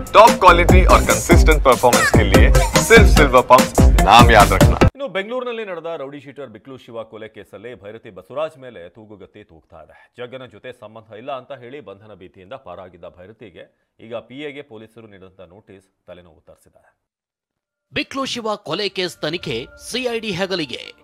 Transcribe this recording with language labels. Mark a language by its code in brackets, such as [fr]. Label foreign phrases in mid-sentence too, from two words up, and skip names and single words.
[en] top quality [hi] और [en] consistent performance [hi] के लिए सिर्फ सिल्वर पंप नाम याद रखना। [kn] ಇನ್ನು ಬೆಂಗಳೂರಿನಲ್ಲಿ ನಡೆದ ರೌಡಿ ಶೀಟರ್ ಬಿಕ್ಲು ಶಿವ ಕೊಲೆ ಕೇಸಲ್ಲಿ ಭೈರತಿ ಬಸವರಾಜ್ ಮೇಲೆ ತೂಗುಗತ್ತಿ ತೂಗ್ತಾ ಇದೆ. ಜಗ್ಗನ ಜೊತೆ ಸಂಬಂಧ ಇಲ್ಲ ಅಂತ ಹೇಳಿ ಬಂಧನ ಭೀತಿಯಿಂದ ಪಾರಾಗಿದ್ದ ಭೈರತಿಗೆ ಈಗ ಪಿಎಗೆ ಪೊಲೀಸರು ನೀಡಿದಂತ ನೋಟಿಸ್ ತಲೆನೋವು ತರಿಸಿದೆ. ಬಿಕ್ಲು ಶಿವ ಕೊಲೆ ಕೇಸ್ ತನಿಖೆ ಸಿಐಡಿ ಹೆಗಲಿಗೆ.